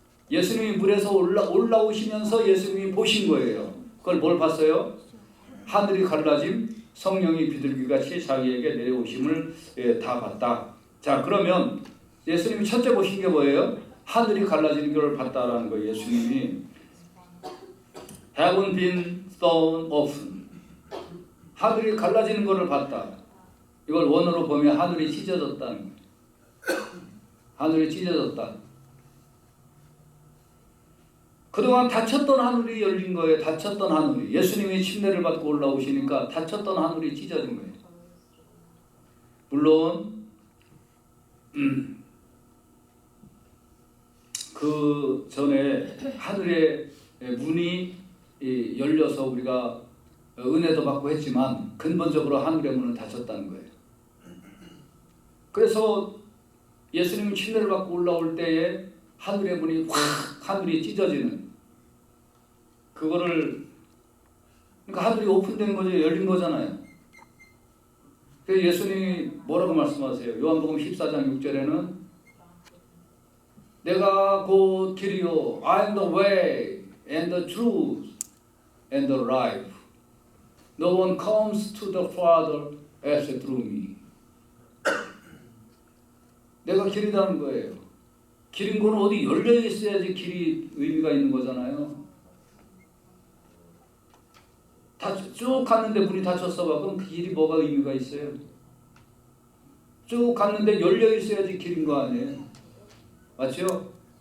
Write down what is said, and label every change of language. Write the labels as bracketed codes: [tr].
[ko] 예수님이 물에서 올라오시면서 예수님이 보신 거예요. 그걸 뭘 봤어요? 하늘이 갈라짐, 성령이 비둘기같이 자기에게 내려오심을 다 봤다. 자, 그러면 예수님이 첫째 보신 게 뭐예요? 하늘이 갈라지는 걸 봤다라는 거예요. 예수님이 [en] Heaven been torn open. [ko] 하늘이 갈라지는 것을 봤다. 이걸 원어로 보면 하늘이 찢어졌다는 거예요. 하늘이 찢어졌다. 그동안 닫혔던 하늘이 열린 거예요. 닫혔던 하늘이. 예수님이 침례를 받고 올라오시니까 닫혔던 하늘이 찢어진 거예요. 물론 그 전에 하늘의 문이 열려서 우리가 은혜도 받고 했지만 근본적으로 하늘의 문은 닫혔다는 거예요. 그래서 예수님이 침례를 받고 올라올 때에 하늘의 문이 확 하늘이 찢어지는 그거를 그러니까 하늘이 오픈된 거죠. 열린 거잖아요. 그래서 예수님이 뭐라고 말씀하세요? 요한복음 14장 6절에는 내가 곧 길이요 [en] I am the way and the truth and the life. No one comes to the Father except through me. [ko] 내가 길이라는 거예요. 길인 거는 어디 열려 있어야지 길이 의미가 있는 거잖아요. 쭉 갔는데 문이 닫혔어 봐. 그럼 그 길이 뭐가 의미가 있어요? 쭉 갔는데 열려 있어야지 길인 거 아니에요? 맞죠?